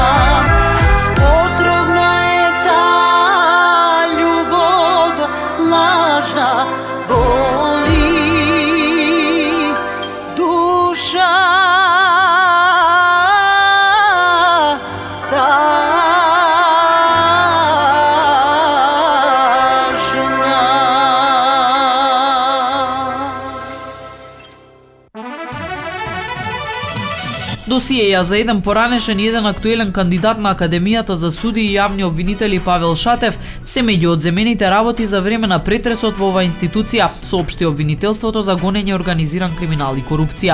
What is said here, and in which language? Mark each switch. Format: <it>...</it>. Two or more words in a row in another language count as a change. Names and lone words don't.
<sr>Otrovna je ta ljubov lažna, boli duša tažna.</sr> <mk>Досиеја за еден поранешен и еден актуелен кандидат на Академијата за суди и јавни обвинители Павел Шатев се меѓу одземените работи за време на претресот во оваа институција, соопшти обвинителството за гонење организиран криминал и корупција.</mk>